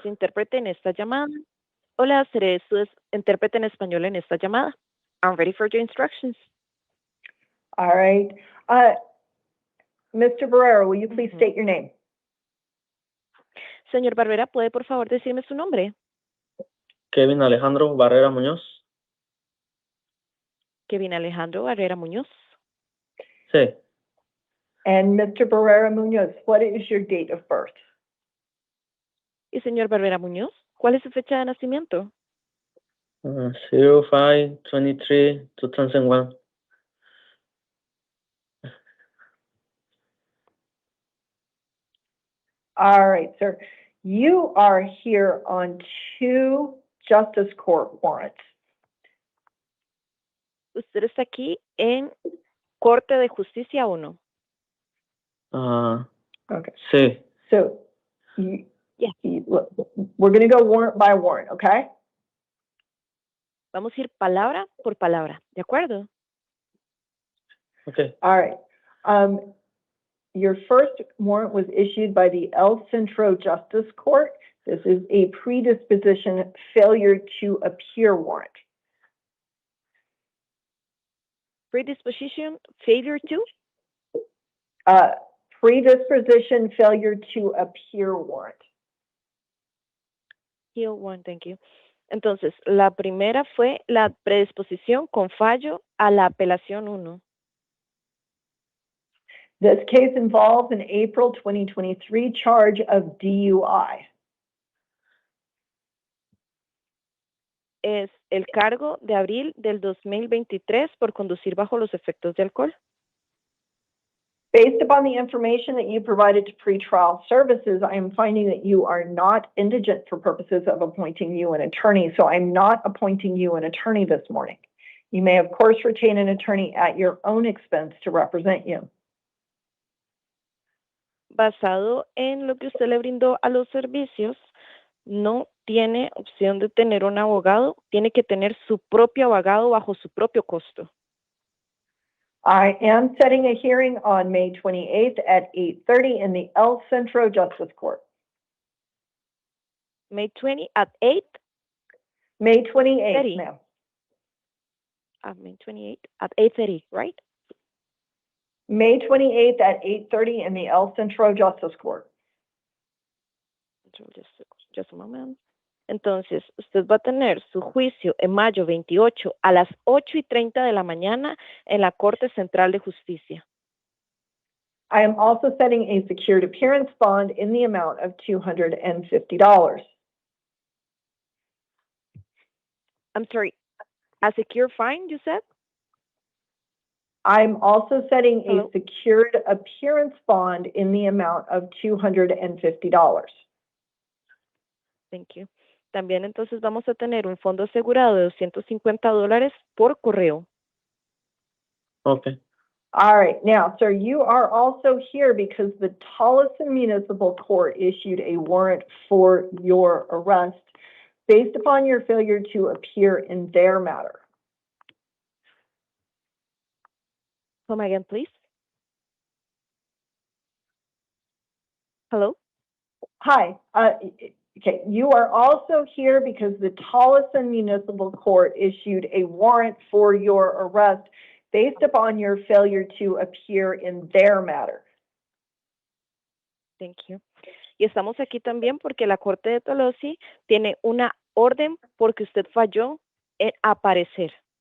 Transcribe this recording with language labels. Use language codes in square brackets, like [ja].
[es] su intérprete en esta llamada. Hola, seré su intérprete en español en esta llamada. [en] I'm ready for your instructions. All right. Mr. Barrera, will you please state your name? [es] Señor Barbera, ¿puede por favor decirme su nombre? Kevin Alejandro Barrera Muñoz. Kevin Alejandro Barrera Muñoz. Sí. [en] And Mr. Barrera Munoz, what is your date of birth? [es] Y señor Barbera Muñoz, ¿cuál es su fecha de nacimiento? [en] 05/23/2001. All right, sir. You are here on 2 Justice Court warrants. [es] Usted está aquí en Corte de Justicia 1. [en] Okay. [es] Sí. [en] So, look, we're going to go warrant by warrant, okay? [es] Vamos a ir palabra por palabra, ¿de acuerdo? [en] Okay. All right. Your first warrant was issued by the El Centro Justice Court. This is a predisposition failure to appear warrant. Predisposition failure to? Predisposition failure to appear warrant. Here one, thank you. [es] Entonces, la primera fue la predisposición con fallo a la apelación 1. [en] This case involves an April 2023 charge of DUI. [es] Es el cargo de abril del 2023 por conducir bajo los efectos de alcohol. [en] Based upon the information that you provided to pretrial services, I am finding that you are not indigent for purposes of appointing you an attorney, so I'm not appointing you an attorney this morning. You may, of course, retain an attorney at your own expense to represent you. [es] Basado en lo que usted le brindó a los servicios, no tiene opción de tener un abogado, tiene que tener su propio abogado bajo su propio costo. [en] I am setting a hearing on May 28th at 8:30 in the El Centro Justice Court. May 20 at 8? May 28th, 30. ma'am. May 28 at 8:30, right? May 28th at 8:30 in the El Centro Justice Court. Just a moment. [es] Entonces, usted va a tener su juicio en mayo 28 a las 8:30 de la mañana en la Corte Central de Justicia. [en] I am also setting a secured appearance bond in the amount of $250. I'm sorry, a secure fine, you said? I'm also setting Hello? a secured appearance bond in the amount of $250. Thank you. [es] También entonces vamos a tener un fondo asegurado de $250 por correo. [en] Okay. All right. Now, sir, you are also here because the Tolleson Municipal Court issued a warrant for your arrest based upon your failure to appear in their matter. Come again, please. Hello? Hi. Okay, you are also here because the Tolleson Municipal Court issued a warrant for your arrest based upon your failure to appear in their matter. Thank you. [es] Y estamos aquí también porque la Corte de Tolosi tiene una orden porque usted falló en aparecer.